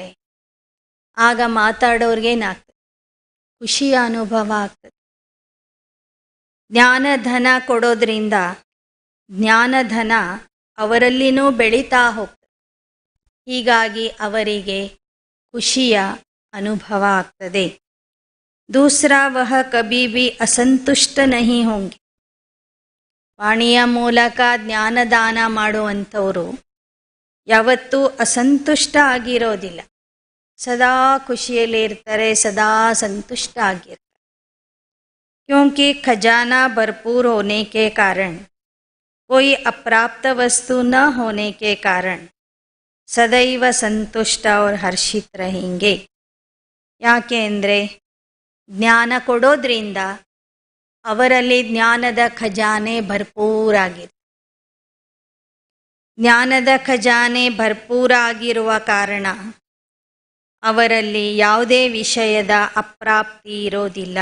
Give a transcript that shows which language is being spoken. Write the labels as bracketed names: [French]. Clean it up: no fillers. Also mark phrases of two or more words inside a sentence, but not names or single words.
[Kannada] ಆಗ ಮಾತಾಡೋರ್ಗೇನಾಗ್ತದೆ? ಖುಷಿಯ ಅನುಭವ ಆಗ್ತದೆ. ಜ್ಞಾನಧನ ಕೊಡೋದ್ರಿಂದ ಜ್ಞಾನಧನ ಅವರಲ್ಲಿನೂ ಬೆಳೀತಾ ಹೋಗ್ತದೆ. ಹೀಗಾಗಿ ಅವರಿಗೆ ಖುಷಿಯ ಅನುಭವ ಆಗ್ತದೆ. [Hindi] दूसरा वह कभी भी असंतुष्ट नहीं होंगे. [Kannada] ವಾಣಿಯ ಮೂಲಕ ಜ್ಞಾನದಾನ ಮಾಡುವಂಥವರು ಯಾವತ್ತೂ ಅಸಂತುಷ್ಟ ಆಗಿರೋದಿಲ್ಲ. ಸದಾ ಖುಷಿಯಲ್ಲಿ ಇರ್ತಾರೆ, ಸದಾ ಸಂತುಷ್ಟ ಆಗಿರ್ತಾರೆ. [Hindi] क्योंकि खजाना भरपूर होने के कारण, कोई अप्राप्त वस्तु न होने के कारण सदैव संतुष्ट और हर्षित रहेंगे. [Kannada] ಯಾಕೆ ಅಂದರೆ ಜ್ಞಾನ ಕೊಡೋದ್ರಿಂದ ಅವರಲ್ಲಿ ಜ್ಞಾನದ ಖಜಾನೆ ಭರ್ಪೂರಾಗಿದೆ. ಜ್ಞಾನದ ಖಜಾನೆ ಭರ್ಪೂರಾಗಿರುವ ಕಾರಣ ಅವರಲ್ಲಿ ಯಾವುದೇ ವಿಷಯದ ಅಪ್ರಾಪ್ತಿ ಇರೋದಿಲ್ಲ.